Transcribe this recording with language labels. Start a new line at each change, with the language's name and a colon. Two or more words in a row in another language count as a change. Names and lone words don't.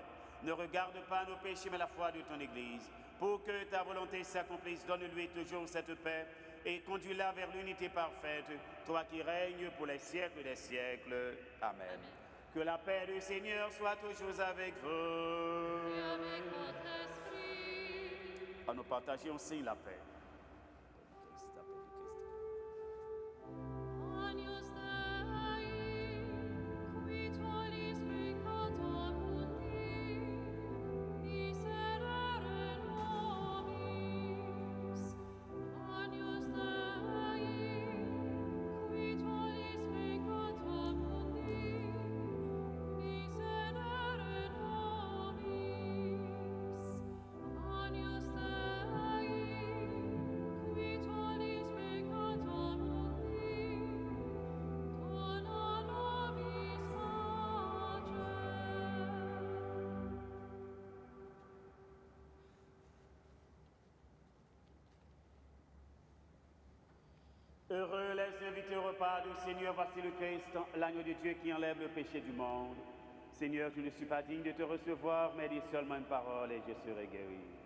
French: Ne regarde pas nos péchés, mais la foi de ton Église. Pour que ta volonté s'accomplisse, donne-lui toujours cette paix et conduis-la vers l'unité parfaite, toi qui règnes pour les siècles des siècles. Amen. Amen. Que la paix du Seigneur soit toujours avec vous. Et avec votre esprit. À nous partager aussi la paix.
Latin: Agnus Dei, qui tuolis peccata mundi, miserere nobis. Agnus Dei, qui tuolis peccata mundi, miserere nobis. Agnus Dei, qui tuolis peccata mundi, dona nobis pacem.
French: Heureux les invités au repas du Seigneur, voici le Christ, l'agneau de Dieu qui enlève le péché du monde. Seigneur, je ne suis pas digne de te recevoir, mais dis seulement une parole et je serai guéri.